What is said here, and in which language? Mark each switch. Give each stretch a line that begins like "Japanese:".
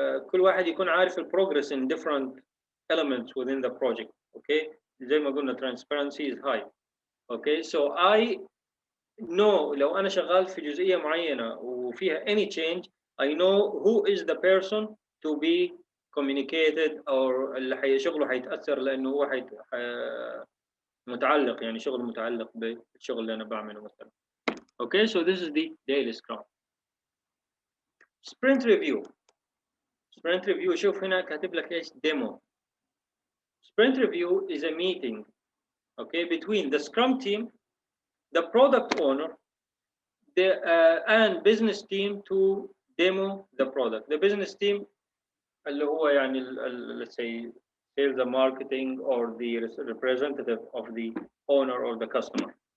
Arabic: كل واحد يكون عارف البروجرس
English: in different elements within the project. Okay,
Arabic: زي ما قلنا
English: transparency is high. Okay, so I know
Arabic: لو أنا شغال في جزئية معينة وفيها
English: any change, I know who is the person to be communicated or
Arabic: اللي شغله حيتأثر لأنه هو متعلق يعني شغل متعلق بالشغل اللي أنا بعمله مثلا.
English: Okay, so this is the daily Scrum. Sprint review.
Arabic: Sprint review شوف هنا كاتب لك ايش demo.
English: Sprint review is a meeting, okay, between the Scrum team, the product owner, and business team to demo the product. The business team
Arabic: اللي هو يعني
English: let's say sales and marketing or the representative of the owner or the customer.